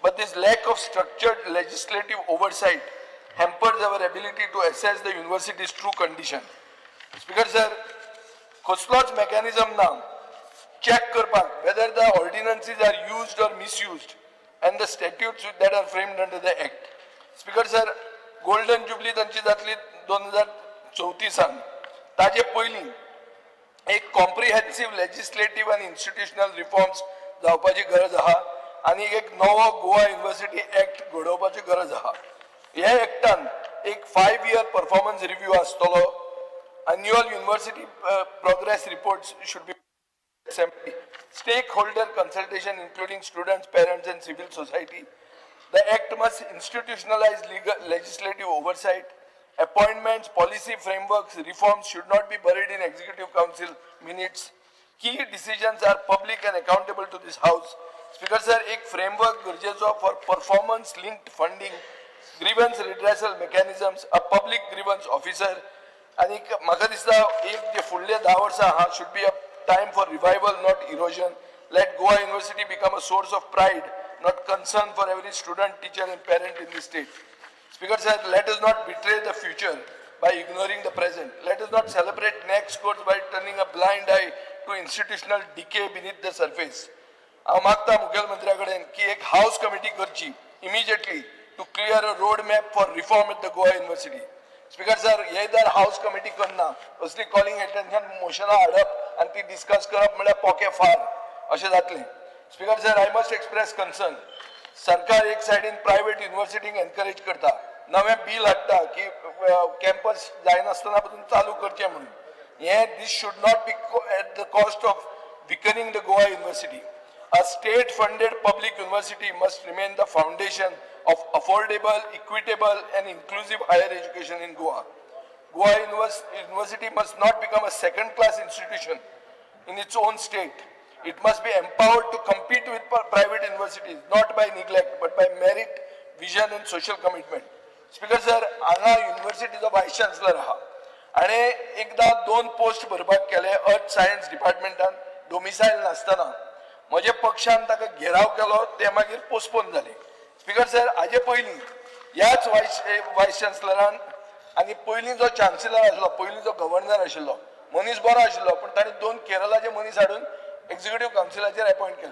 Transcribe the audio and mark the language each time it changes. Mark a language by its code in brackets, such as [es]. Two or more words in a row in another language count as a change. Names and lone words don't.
[en] but this lack of structured legislative oversight hampers our ability to assess the university's true condition. Speaker sir, [kok] कसलोच mechanism ना check करपाक [en] whether the ordinances are used or misused and the statutes that are framed under the act. Speaker sir, golden jubilee [kok] तांची जातली 2034 ताजे पयलीं एक [en] comprehensive legislative [kok] आणि [en] institutional reforms [kok] जावपाची गरज आहा आणि एक नवो गोवा युनिव्हर्सिटी ऍक्ट घडोवपाची गरज आहा. ह्या ऍक्टान एक [en] 5 year performance review [kok] आसतलो. [en] annual university progress reports should be assembly. Stakeholder consultation including students, parents and civil society. The act must institutionalize legislative oversight. Appointments, policy frameworks, reforms should not be buried in executive council minutes. Key decisions are public and accountable to this house. Speaker sir, [kok] एक framework गरजेचो [en] for performance linked funding, grievance redressal mechanisms, a public grievance officer. [kok] आणि म्हाका दिसता एक जे फुडले 10 वर्सां हा [en] should be a time for revival, not erosion. Let Goa University become a source of pride, not concern for every student, teacher and parent in the state. Speaker said, let us not betray the future by ignoring the present. Let us not celebrate next course by turning a blind eye to institutional decay beneath the surface. [kok] हांव मागता मुखेलमंत्र्या कडेन की एक हाऊस कमिटी करची [en] immediately to clear a road map for reform at the Goa University. Speaker sir, [kok] हे जर हाऊस कमिटी करना असली [en] calling attention motions [kok] हाडप आनी ती डिस्कस करप म्हळ्यार पोके फार अशें जातलें. [en] Speaker sir, I must express concern. [kok] सरकार एक सायडीन [en] private universities [kok] एनकरेज करता, नवें बिल हाडटा की कॅम्पस जायनासतना पसून चालू करचें म्हणून. [en] hey this should not be at the cost of weakening the Goa University. A state-funded public university must remain the foundation of affordable, equitable and inclusive higher education in Goa. Goa University must not become a second-class institution in its own state. It must be empowered to compete with private universities, not by neglect, but by merit, vision and social commitment. Speaker sir, [kok] हांगा युनिव्हर्सिटीचो [en] vice chancellor [kok] आहा आणि एकदा 2 पोस्ट भरपाक केले [en] earth science department [kok] डोमिसायल नासतना. म्हजे पक्षान ताका घेराव केलो, ते मागीर पोस्टपोन जाले. [en] Speaker sir, [kok] हाजे पयलीं ह्याच [en] vice chancellor [kok] आनी पयलीं जो चान्सलर आशिल्लो, पयलीं जो गव्हर्नर आशिल्लो, मनीस बरो आशिल्लो, पण ताणें 2 केरळाचे मनीस हाडून [en] executive council [kok] अपॉइंट केले.